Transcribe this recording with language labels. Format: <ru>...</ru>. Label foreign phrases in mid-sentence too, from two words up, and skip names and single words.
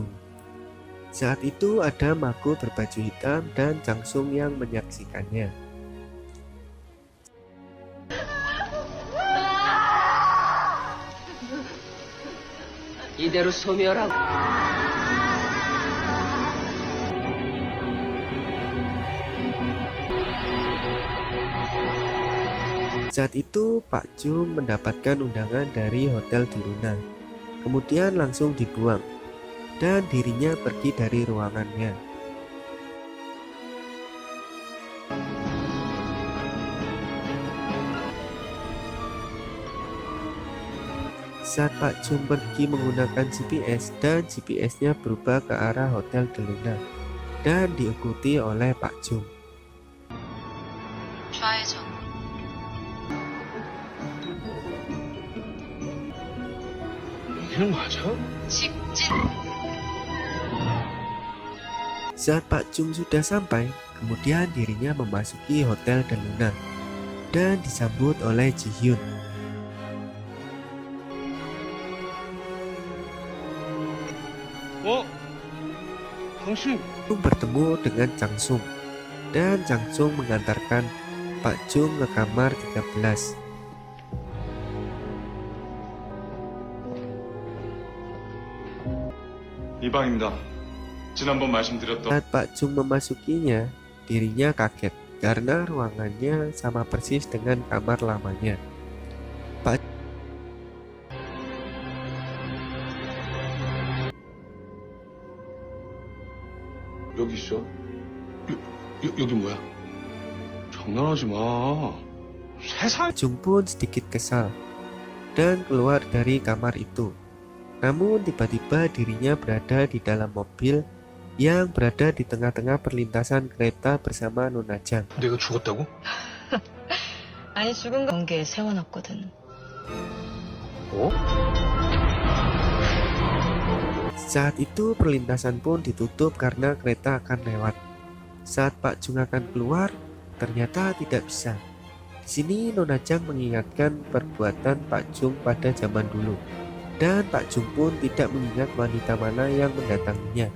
<id>Saat itu ada Mako berbaju hitam dan Changsung yang menyaksikannya.</id> <ko>이대로 소멸하고.</ko> <id>Saat itu Pak Jung mendapatkan undangan dari hotel di Luna, kemudian langsung dibuang, dan dirinya pergi dari ruangannya. Saat Pak Jung pergi menggunakan GPS dan GPS-nya berubah ke arah hotel di Luna, dan diikuti oleh Pak Jung.</id> <ko>좌회전. 이게 맞아? 직진.</ko> <id>Saat Pak Jung sudah sampai, kemudian dirinya memasuki hotel di Luna, dan disambut oleh Ji Hyun.</id> <ko>당신</ko> <id>Bertemu dengan Changsung, dan Changsung mengantarkan Pak Jung ke kamar 13.</id> <ko>이 방입니다. 지난번 말씀드렸던</ko> <id>Saat Pak Jung memasukinya, dirinya kaget karena ruangannya sama persis dengan kamar lamanya.</id> <ko>여기 있어? 여기 뭐야? 장난하지 마. 세상.</ko> <id>Pak Jung pun sedikit kesal dan keluar dari kamar itu. Namun tiba-tiba dirinya berada di dalam mobil yang berada di tengah-tengah perlintasan kereta bersama Nona Jang.</id> <ko>내가 죽었다고? 아니 죽은 거 경계에 세워놨거든. 어?</ko> <id>Saat itu perlintasan pun ditutup karena kereta akan lewat. Saat Pak Jung akan keluar, ternyata tidak bisa. Di sini Nona Jang mengingatkan perbuatan Pak Jung pada zaman dulu. Dan Pak Jung pun tidak mengingat wanita mana yang mendatanginya.</id>